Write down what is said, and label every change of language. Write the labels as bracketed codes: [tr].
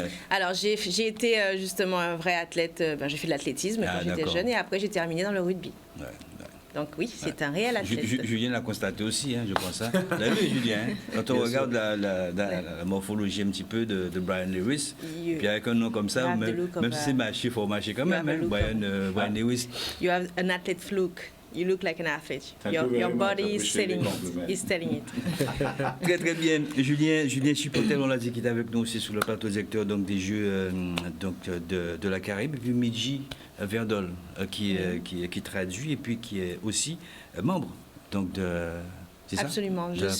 [fr] Alors, j'ai été justement un vrai athlète. J'ai fait de l'athlétisme quand j'étais jeune et après j'ai terminé dans le rugby. Ouais. Donc oui, c'est un réel athlète. Julien l'a constaté aussi, je crois ça. Vous l'avez vu, Julien, quand on regarde la morphologie un petit peu de Brian Lewis, puis avec un nom comme ça, même si c'est mâché, il faut mâcher quand même, Brian Lewis. [en] You have an athlete look. You look like an athlete. Your body is telling it. [fr] Très très bien. Julien Chipotel, on l'a dit, qui est avec nous aussi sur le plateau directeur donc, des Jeux de la Caraïbe. Et puis Midji Verdol, qui traduit et puis qui est aussi membre donc c'est ça? Absolument.